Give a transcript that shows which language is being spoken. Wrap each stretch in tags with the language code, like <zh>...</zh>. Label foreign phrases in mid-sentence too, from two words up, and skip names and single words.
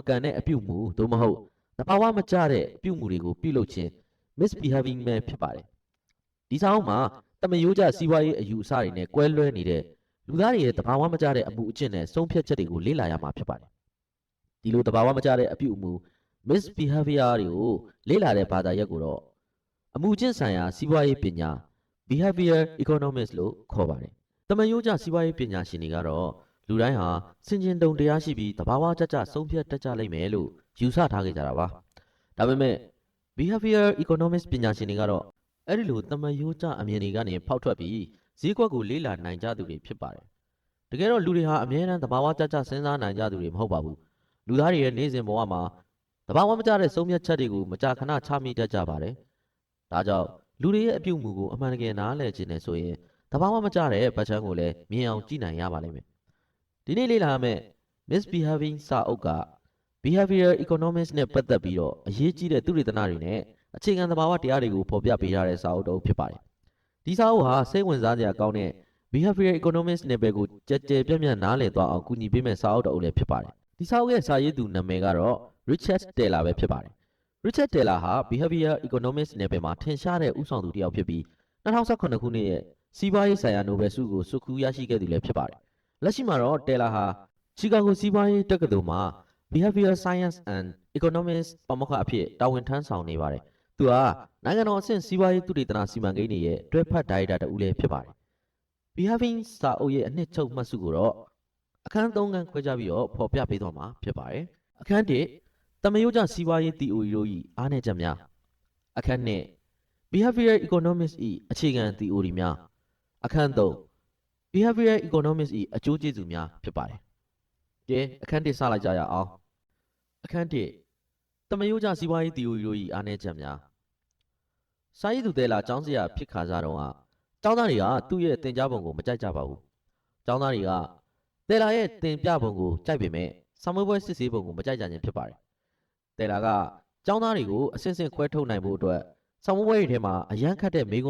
<my>ကန်တဲ့အပြုမူသို့မဟုတ်သဘာဝမကျတဲ့အပြုမူတွေကိုပြုလုပ်ခြင်းmisbehaving ပဲဖြစ်ပါတယ်ဒီစာအုပ်မှာတမယိုးကျစီးပွားရေးအယူအဆတွေနဲ့ကွဲလွဲနေတဲ့လူသားတွေရဲ့တဘာဝမကျတဲ့အမှုအကျင့်နဲ့ဆုံးဖြတ်ချက်တွေကိုလေ့လာရမှာဖြစ်ပါတယ်ဒီလိုတဘာဝမကျတဲ့အပြုအမူ misbehavior တွေကိုလေ့လာတဲ့ဘာသာရပ်ကိုတော့အမှုအကျင့်ဆိုင်ရာစီးပွားရေးပညာ</my> <en>behavior economics</en> <my>လို့ခေါ် ပါတယ်တမယိုးကျစီးပွားရေးပညာရှင်တွေကတော့လူတိုင်းဟာစင်ကျင်တုံတရားရှိပြီးတဘာဝကျကျဆုံးဖြတ်တတ်ကြလိမ့်မယ်လို့ယူဆထားကြတာပါဒါပေ မဲ့</my> <en>behavior economics</en> <my>ပညာရှင်တွေကတော့အဲ့ဒီလိုတမယိုးကျအမြင်တွေကနေဖောက်ထွက်ပြီးဈေးကွက်ကိုလေ့လာနိုင်ကြသူတွေဖြစ်ပါတယ်။တကယ်တော့လူတွေဟာအမြဲတမ်းသဘာဝကျကျစဉ်းစားနိုင်ကြသူတွေမဟုတ်ပါဘူး။လူသားတွေရဲ့နေ့စဉ်ဘဝမှာသဘာဝမကျတဲ့ဆုံးဖြတ်ချက်တွေကိုမကြာခဏချမိတတ်ကြပါတယ်။ဒါကြောင့်လူတွေရဲ့အပြုအမူကိုအမှန်တကယ်နားလည်ခြင်းနဲ့ဆိုရင်သဘာဝမကျတဲ့ဗတ်ချမ်းကိုလည်းမြင်အောင်ကြည့်နိုင်ရပါလိမ့်မယ်။ဒီနေ့လေ့လာမယ့် misbehaving စာ အုပ်က</my> <en>behavior economics</en> <my>နဲ့ပတ်သက်ပြီးတော့အရေးကြီးတဲ့သုတေသနတွေနဲ့အခြေခံသဘာဝတရားတွေကိုဖော်ပြပေးထားတဲ့စာအုပ်တစ်အုပ်ဖြစ်ပါတယ်။ဒီစာအုပ်ဟာစိတ်ဝင်စားစရာကောင်းတဲ့</my> <en>behavior economics</en> <my>နယ်ပယ်ကိုကြက်ကြဲပြန့်ပြန့်နားလည်သွားအောင်ကူညီပေးမယ့်စာအုပ်တစ်အုပ်လည်းဖြစ်ပါတယ်။ဒီစာအုပ်ရဲ့စာရေးသူနာမည်ကတော့ Richard Taylor ပဲဖြစ်ပါတယ်။ Richard Taylor ဟာ</my> <en>behavior economics</en> <my>နယ်ပယ်မှာထင်ရှားတဲ့ဦးဆောင်သူတစ်ယောက်ဖြစ်ပြီး2018ခုနှစ်ရဲ့စီးပွားရေးဆိုင်ရာနိုဘယ်ဆုကိုဆွတ်ခူးရရှိခဲ့သူလည်းဖြစ်ပါတယ်။လက်ရှိမှာတော့ Taylor ဟာချီကာဂိုစီးပွားရေးတက္ကသိုလ်မှာ</my> <en>behavior science and economics</en> <my>ပါမောက္ခအဖြစ်တာဝန်ထမ်းဆောင်နေပါတယ်။သူဟာနိုင်ငံတော်အဆင့်စီးပွားရေးသုတေသနစီမံကိန်းတွေရဲ့တွဲဖက်ဒါရိုက်တာတူလည်းဖြစ်ပါတယ်။ behaving စာအုပ်ရဲ့အနှစ်ချုပ်မှတ်စုကိုတော့အခန်း3ခန်းခွဲခြားပြီးတော့ဖော်ပြပေးသွားမှာဖြစ်ပါတယ်။အခန်း1တမယိုးကျစီးပွားရေး theory တို့၏အားနည်းချက်များအခ န်း2</my> <en>behavior economics</en> <my>၏အခြေခံ theory များအခန်း3</my> <en>behavior economics</en> <my>၏အကျိုးကျေးဇူးများဖြစ်ပါတယ်။ကဲအခန်း1စလိုက်ကြရအောင်အခန်း1တမယိုးကျစီးပွားရေး theory တို့၏အားနည်းချက်များစာရေးသူတဲလာကျောင်းစရာဖြစ်ခါစားတော့ကကျောင်းသားတွေကသူ့ရဲ့သင်ကြားပုံကိုမကြိုက်ကြပါဘူး ကျောင်းသားတွေကတဲလာရဲ့သင်ပြပုံကိုကြိုက်ပေမဲ့စာမေးပွဲစစ်ဆေးပုံကိုမကြိုက်ကြခြင်းဖြစ်ပါတယ်တဲလာကကျောင်းသားတွေကိုအစစ်စစ်ခွဲထုတ်နိုင်ဖို့အတွက်စာမေးပွဲတွေထဲမှာအရန်ခတ်တဲ့မေးခွ</my>